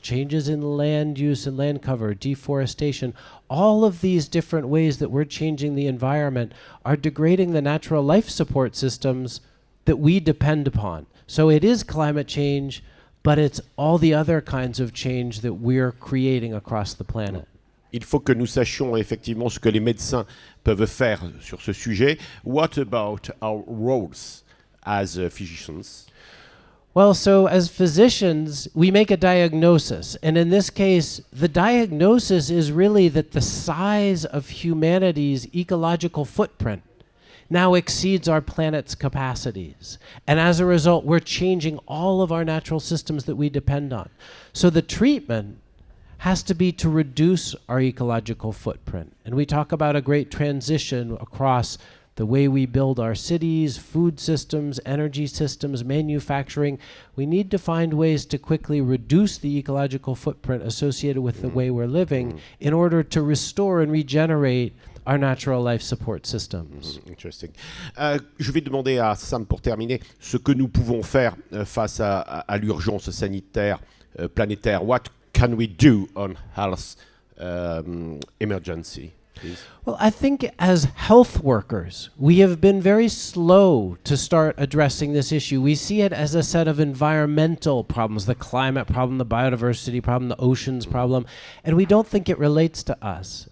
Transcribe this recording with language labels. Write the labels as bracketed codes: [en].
[en] Changes in land use and land cover, deforestation. All of these different ways that we're changing the environment are degrading the natural life support systems that we depend upon. So it is climate change, but it's all the other kinds of change that we're creating across the planet. [fr] Il faut que nous sachions effectivement ce que les médecins peuvent faire sur ce sujet. [en] What about our roles as physicians? Well, so as physicians, we make a diagnosis. And in this case, the diagnosis is really that the size of humanity's ecological footprint now exceeds our planet's capacities. And as a result, we're changing all of our natural systems that we depend on. So the treatment has to be to reduce our ecological footprint. And we talk about a great transition across the way we build our cities, food systems, energy systems, manufacturing. We need to find ways to quickly reduce the ecological footprint associated with the way we're living in order to restore and regenerate our natural life support systems. Interesting. [fr] Je vais demander à Sam pour terminer ce que nous pouvons faire face à l'urgence sanitaire planétaire. [en] What can we do on health emergency, please? Well, I think as health workers, we have been very slow to start addressing this issue. We see it as a set of environmental problems, the climate problem, the biodiversity problem, the oceans problem, and we don't think it relates to us.